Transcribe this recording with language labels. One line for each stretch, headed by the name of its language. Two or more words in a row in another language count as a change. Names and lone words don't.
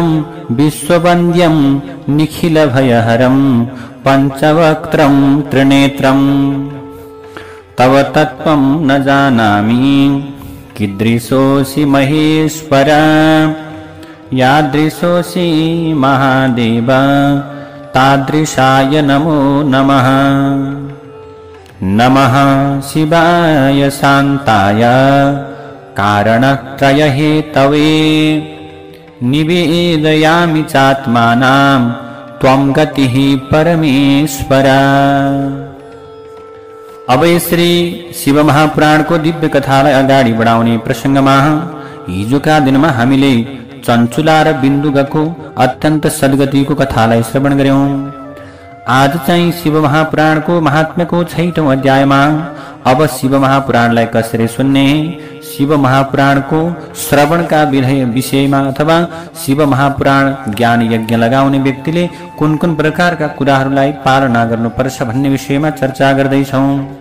Sanskrit: विश्ववन्द्यं निखिलभयहरं पञ्चवक्त्रं त्रिनेत्रं तव तत्त्वं न जानामि कीदृशोऽसि महेश्वर यादृशोऽसि महादेव तादृशाय नमो नमः। नमः शिवाय शान्ताय कारणत्रयहेतवे निवेदयामि चात्मानां त्वं गतिः परमेश्वर।
Nepali: अब श्री शिव महापुराण को दिव्य कथालाई अगाडि बढाउने प्रसंगमा हिजोका दिनमा हामीले चञ्चुला र बिन्दुगको अत्यन्त सद्गतिको कथालाई श्रवण गर्यौं। आज चाहिँ शिव महापुराणको महात्म्यको 6औं अध्यायमा अब शिव महापुराणलाई कसरी सुन्ने, शिव महापुराणको श्रवणका विषयमा अथवा शिव महापुराण ज्ञान यज्ञ लगाउने व्यक्तिले कुन कुन प्रकारका कुराहरूलाई पालना गर्नुपर्छ भन्ने विषयमा चर्चा गर्दैछौं।